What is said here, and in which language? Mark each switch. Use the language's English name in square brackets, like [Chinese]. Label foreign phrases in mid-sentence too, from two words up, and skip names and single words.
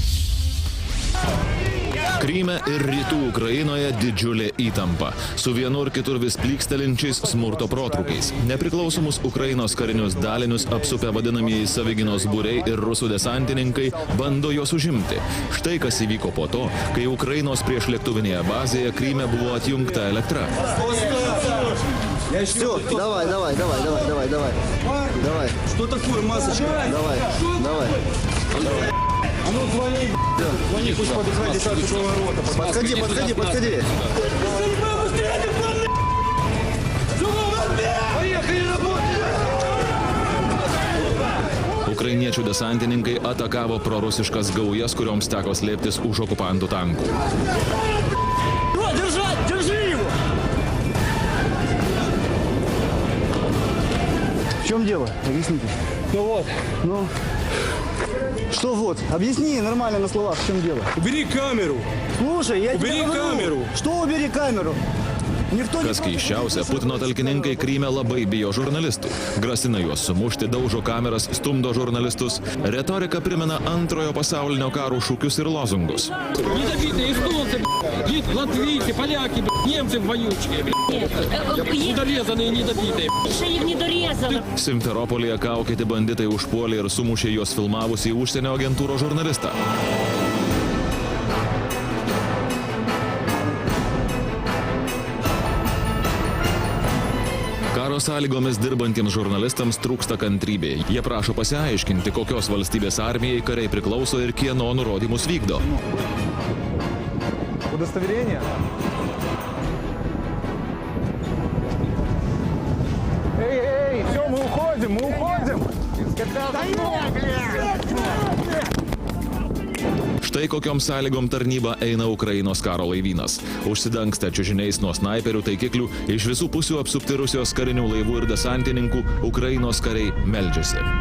[Lithuanian] Kryme ir rytų Ukrainoje didžiulė įtampa, su vienur kitur vis plykstelinčiais smurto protrukiais. Nepriklausomus Ukrainos karinius dalinius apsupę vadinamieji savigynos būriai ir rusų desantininkai bando juos užimti. Štai kas įvyko po to, kai Ukrainos priešlėktuvinėje bazėje Kryme buvo atjungta elektra. [Russian] Все, давай. Что такое масочка? Давай. А ну звони, звони, пусть подыхай десятку поворота. Подходи. Поехали работать! [Lithuanian] Ukrainiečių desantininkai atakavo prorusiškas gaujas, kurioms teko slėptis už okupantų tankų. [Russian] В чем дело? Объясните. Ну. Что вот? Объясни нормально на словах, в чем дело. Убери камеру. Слушай, я тебе говорю. Камеру. Что убери камеру? [Lithuanian] Kas keisčiausia, Putino talkininkai Kryme labai bijo žurnalistų. Grasina juos sumušti, daužo kameras, stumdo žurnalistus. Retorika primena Antrojo pasaulinio karo šūkius ir lozungus. [Russian] Недобитые эстонцы, латвийцы, поляки, немцы вонючие, недорезанные, недобитые. [Lithuanian] Simferopolyje kaukėti banditai užpuolė ir sumušė juos filmavusį užsienio agentūros žurnalistą. Karo sąlygomis dirbantiems žurnalistams trūksta kantrybė. Jie prašo pasiaiškinti, kokios valstybės armijai kariai priklauso ir kieno nurodymus vykdo. [Russian] Удостоверение? Эй, все, мы уходим! [Lithuanian] Štai kokiom sąlygom tarnybą eina Ukrainos karo laivynas. Užsidangstę čiužiniais nuo snaiperių taikiklių, iš visų pusių apsupti Rusijos karinių laivų ir desantininkų, Ukrainos kariai meldžiasi.